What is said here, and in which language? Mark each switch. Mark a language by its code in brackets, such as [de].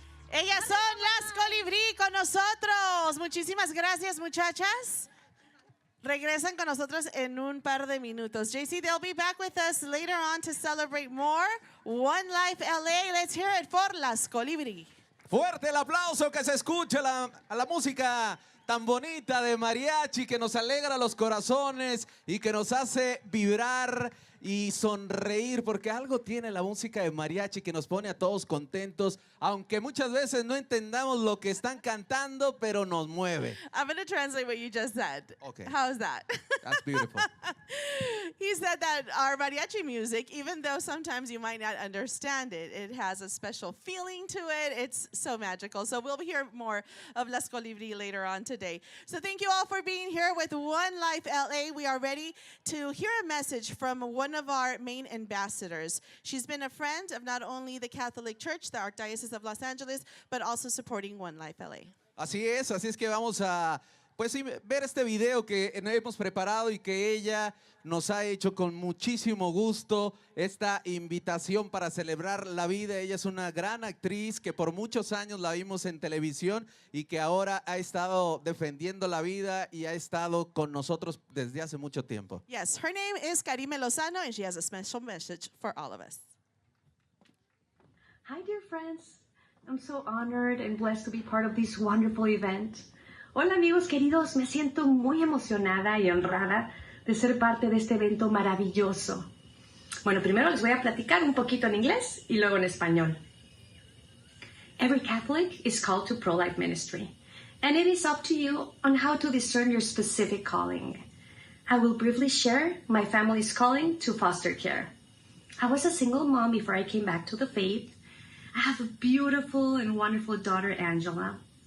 [es] Ellas son las Colibrí con nosotros. Muchísimas gracias, muchachas. Regresan con nosotros en un par de minutos. [en] JC, they'll be back with us later on to celebrate more. One Life LA. Let's hear it for las Colibrí. [es] Fuerte el aplauso, que se escuche a la música tan bonita de mariachi, que nos alegra los corazones y que nos hace vibrar y sonreír, porque algo tiene la música de mariachi que nos pone a todos contentos, aunque muchas veces no entendamos lo que están cantando, pero nos mueve. [en] I'm going to translate what you just said. Okay. How's that? That's beautiful. He said that our mariachi music, even though sometimes you might not understand it, it has a special feeling to it. It's so magical. So we'll hear more of Las Colibrí later on today. So thank you all for being here with One Life LA. We are ready to hear a message from one of our main ambassadors. She's been a friend of not only the Catholic Church, the Archdiocese of Los Angeles, but also supporting One Life LA. [es] Así es que vamos a ver este video que hemos preparado y que ella nos ha hecho con muchísimo gusto, esta invitación para celebrar la vida. Ella es una gran actriz que por muchos años la vimos en televisión y que ahora ha estado defendiendo la vida y ha estado con nosotros desde hace mucho tiempo. [en] Yes, her name is Karime Lozano, and she has a special message for all of us. Hi, dear friends. I'm so honored and blessed to be part of this wonderful event. [es] Hola, amigos queridos. Me siento muy emocionada y honrada de ser parte de este evento maravilloso. Bueno, primero les voy a platicar un poquito en inglés y luego en español. [en] Every Catholic is called to pro-life ministry, and it is up to you on how to discern your specific calling. I will briefly share my family's calling to foster care. I was a single mom before I came back to the faith. I have a beautiful and wonderful daughter, Angela.